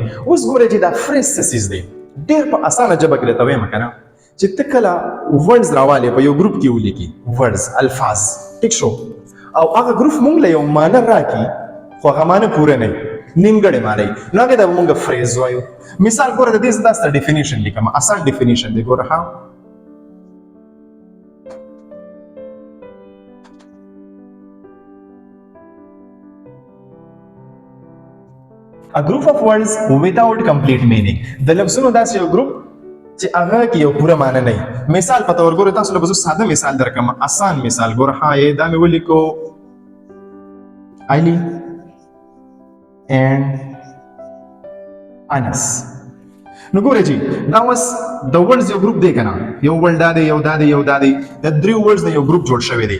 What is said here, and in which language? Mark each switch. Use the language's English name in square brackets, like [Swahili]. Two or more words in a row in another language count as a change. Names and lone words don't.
[Pashto] اوس ګورئ چې دا فریز څه څیز دی. ډېر په اسانه ژبه کې درته وایم که نه، چې ته کله ورډز راوالې په یو ګروپ کې ولیکي، ورډز، الفاظ. ټیک شو. او هغه ګروپ مونږ له یو معنی راکړي خو هغه معنی پوره نه وي، نیمګړې معنی، نو هغې ته به مونږ فریز وایو. مثال ګوره د دې زه تاسو ته ډیفینیشن لیکم، آسان ډیفینیشن دی. ګوره ها، [English] a group of words without complete meaning. [Pashto] د لفظونو داسې یو ګروپ چې هغه کې یو پوره معنی نه وي. مثال په طور ګوره تاسو له به زه ساده مثال درکړم، آسان مثال. ګوره ها، دا مې ولیکو علي اینڈ انس. نو ګوره جی دا اوس د ورډز یو ګروپ دی که نه، یو ورډ دا دی، یو دا دی، یو دا دی، د دریو ورډز د یو ګروپ جوړ شوی دی.